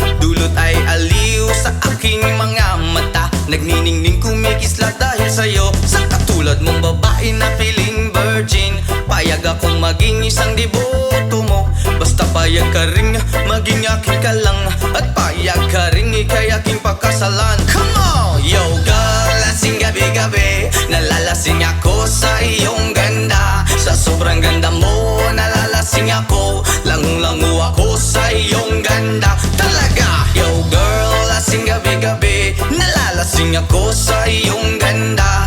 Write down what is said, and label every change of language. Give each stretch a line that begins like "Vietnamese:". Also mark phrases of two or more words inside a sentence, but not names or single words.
Filipino: Dulot ay aliw sa aking mga mata, nagniningning kumikislat dahil sa'yo. Sa katulad mong babae na
English: feeling virgin,
Filipino: payag akong maging isang deboto mo. Basta payag ka rin maging aking ka lang, at payag ka rin ikay aking pagkasalan.
English: Come on! Yo girl,
Filipino: lasing gabi-gabi, nalalasing ako sa iyong ganda. Sa sobrang ganda mo, nalalasing ako, langu-langu ako sa iyong ganda. Talaga,
English: yo girl,
Filipino: lasing gabi-gabi, nalalasing ako sa iyong ganda.